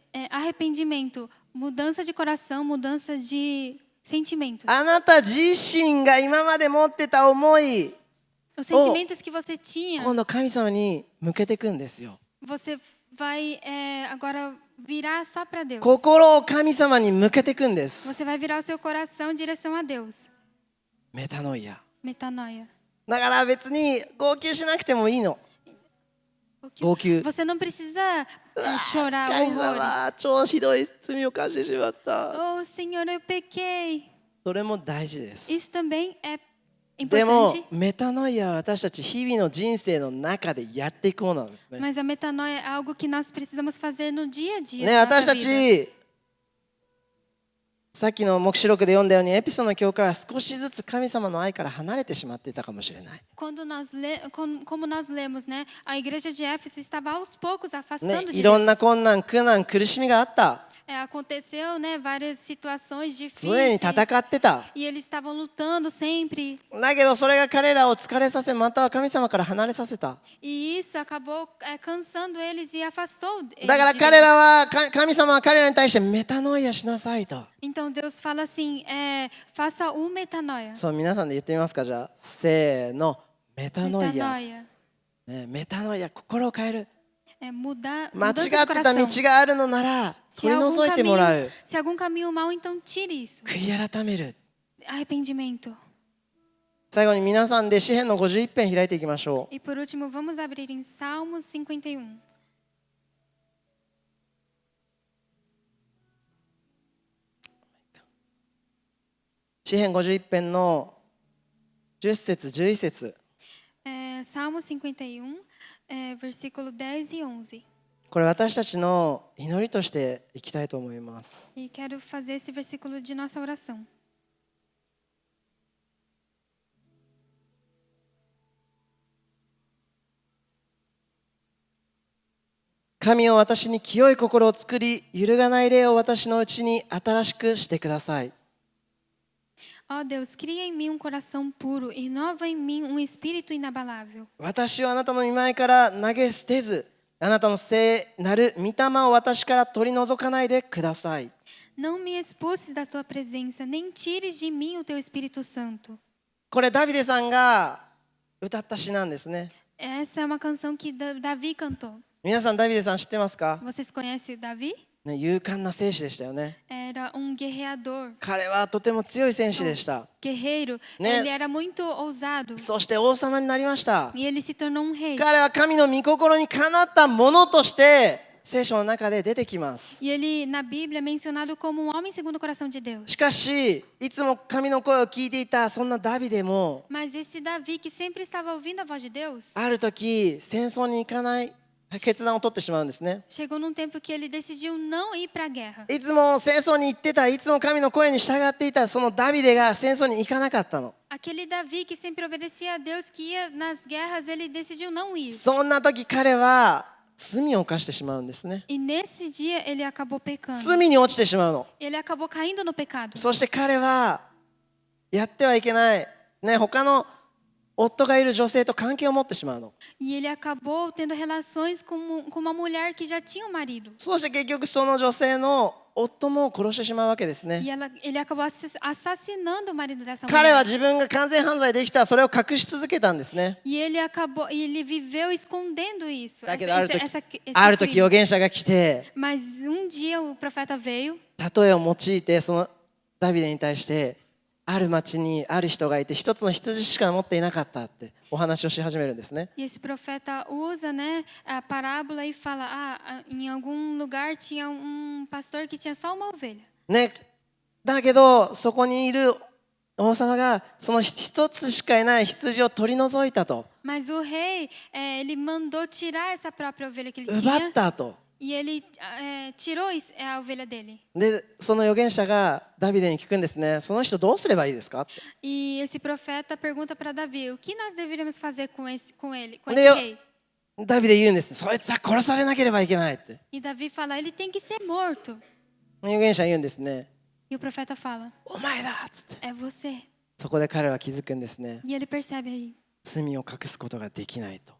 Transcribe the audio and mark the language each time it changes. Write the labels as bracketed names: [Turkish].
[Portuguese] Arrependimento, mudança de coração, mudança de sentimentos. [Japanese] あなた自身が今まで持ってた思い、 [Portuguese] Os sentimentos que você tinha, [Japanese] 今度神様に向けていくんですよ。 [Portuguese] você vai agora virar só para Deus. [Japanese] 心を神様に向けていくんです。 [Portuguese] Você vai virar o seu coração em direção a Deus. [Japanese] メタノイア。 [Portuguese] Metanoia. [Japanese] だから別に号泣しなくてもいいの。号泣。 [Portuguese] Você não precisa chorar [Japanese] 神 [Portuguese] horrores. [Japanese] 様、超ひどい罪を犯してしまった。 [Portuguese] Oh, Senhor, eu pequei. [Japanese] それも大事です。 [Portuguese] Isso também é [Japanese] でも [Portuguese] importante. [Japanese] メタノイアは私たち日々の人生の中でやっていくものなんですね。 [Portuguese] Mas a metanoia é algo que nós precisamos fazer no dia a dia. [Japanese] ね、 [Portuguese] da [Japanese] 私 [Portuguese] nossa [Japanese] た [Portuguese] vida. [Japanese] ちさっきの黙示録で読んだようにエピソの教会は少しずつ神様の愛から離れてしまっていたかもしれない。 [Portuguese] Como nós lemos, né? A igreja de Éfeso estava aos poucos [Japanese] ね、 [Portuguese] afastando de [Japanese] いろんな [Portuguese] Deus. [Japanese] 困難、苦難、苦しみがあった。 [Portuguese] Aconteceu, né? Várias situações [Japanese] 常に [Portuguese] difíceis. [Japanese] 戦ってた。 [Portuguese] E eles estavam lutando sempre. [Japanese] だけどそれが彼らを疲れさせ、または神様から離れさせた。 [Portuguese] E isso acabou cansando eles e afastou [Japanese] だから [Portuguese] eles de [Japanese] 彼 [Portuguese] Deus. [Japanese] らは神様は彼らに対してメタノイアしなさいと。 [Portuguese] Então Deus fala assim, faça o metanoia. [Japanese] そう、皆さんで言ってみますか。じゃあせーの、メタノイア、 [Portuguese] Metanoia. [Japanese] ね、メタノイア、心を変える。 [Portuguese] Mudar, [Japanese] 間違 [Portuguese] mudança [Japanese] っ [Portuguese] de [Japanese] てた道 [Portuguese] coração. [Japanese] があるのなら [Portuguese] Se [Japanese] 取り [Portuguese] algum [Japanese] 除いてもら [Portuguese] caminho, [Japanese] う。 [Portuguese] se algum caminho mal, então tire isso. [Japanese] 悔い改める。 [Portuguese] Arrependimento. [Japanese] 最後に皆さんで詩編の51編開いていきましょう。 [Portuguese] E por último, vamos abrir em Salmos 51. [Japanese] 詩編51編の10節11節。 [Portuguese] Salmo 51, versículo 10 e 11. [Japanese] これ私たちの祈りとしていきたいと思います。 [Portuguese] E quero fazer esse versículo de nossa oração. [Japanese] 神を私に清い心を作り、揺るがない霊を私のうちに新しくしてください。 [Portuguese] Ó Deus, cria em mim um coração puro e renova em mim um espírito inabalável. [Japanese] 私をあなたの御前から投げ捨てず、あなたの聖なる御霊を私から取り除かないでください。 [Portuguese] Não me expulses da tua presença, nem tires de mim o teu Espírito Santo. [Japanese] これダビデさんが歌った詩なんですね。 [Portuguese] Essa é uma canção que Davi cantou. [Japanese] 皆さんダビデさん知ってますか？ [Portuguese] Vocês conhecem Davi? [Japanese] ね、勇敢な戦士でしたよね。 [Portuguese] Era um guerreador, [Japanese] 彼はとても強い戦士でした。 [Portuguese] guerreiro. Né? Ele era muito ousado [Japanese] そして王様になりました。 [Portuguese] e ele se tornou um rei. [Japanese] 彼は神の御心にかなったものとして聖書の中で出てきます。 [Portuguese] E ele, na Bíblia, é mencionado como um homem segundo o coração de Deus. [Japanese] しかし、いつも神の声を聞いていたそんなダビデも、 [Portuguese] Mas esse Davi, que sempre estava ouvindo a voz de Deus, [Japanese] ある時戦争に行かない決断を取ってしまうんですね。 [Portuguese] chegou num tempo que ele decidiu não ir para a guerra. [Japanese] いつも戦争に行ってた、いつも神の声に従っていたそのダビデが戦争に行かなかったの。 [Portuguese] Aquele Davi que sempre obedecia a Deus, que ia nas guerras, ele decidiu não ir. [Japanese] そんな時彼は罪を犯してしまうんですね。 [Portuguese] E nesse dia ele acabou pecando. [Japanese] 罪に落ちてしまうの。 [Portuguese] Ele acabou caindo no pecado. [Japanese] そして彼はやってはいけない、ね、他の夫がいる女性と関係を持ってしまうの。 [Portuguese] E ele acabou tendo relações com uma mulher que já tinha um marido. [Japanese] そして結局その女性の夫も殺してしまうわけですね。 [Portuguese] E ele acabou assassinando o marido dessa [Japanese] 彼は [Portuguese] mulher. [Japanese] 自分が完全犯罪できたらそれを隠し続けたんですね。 [Portuguese] E ele viveu escondendo isso. [Japanese] だけどある時 [Portuguese] esse [Japanese] ある時 [Portuguese] crime. [Japanese] 預言者が来て [Portuguese] Mas um dia o profeta veio [Japanese] 例えを用いてそのダビデに対してある町にある人がいて一つの羊しか持っていなかったってお話をし始めるんですね。 [Portuguese] e esse profeta usa, né, a parábola e fala: em algum lugar tinha pastor que tinha só uma ovelha. [Japanese] ね、だけどそこにいる王様がその一つしかいない羊を取り除いたと、 [Portuguese] Mas o rei, ele mandou tirar essa própria ovelha que ele [Japanese] 奪っ [Portuguese] tinha [Japanese] たと。 [Portuguese] e ele tirou a ovelha dele. [Japanese] でその預言者がダビデに聞くんですね。その人どうすればいいですかって。 [Portuguese] E esse profeta pergunta para Davi: o que nós deveríamos fazer com ele, com [Japanese] で [Portuguese] esse rei? [Japanese] ダビデ言うんです。そいつは殺されなければいけないって。 [Portuguese] E Davi fala: ele tem que ser morto. [Japanese] 預言者言うんですね。 [Portuguese] E o profeta fala: [Japanese] お前だっつって。 [Portuguese] é você. [Japanese] そこで彼は気づくんですね。 [Portuguese] E ele percebe aí [Japanese] 罪を隠すことができないと。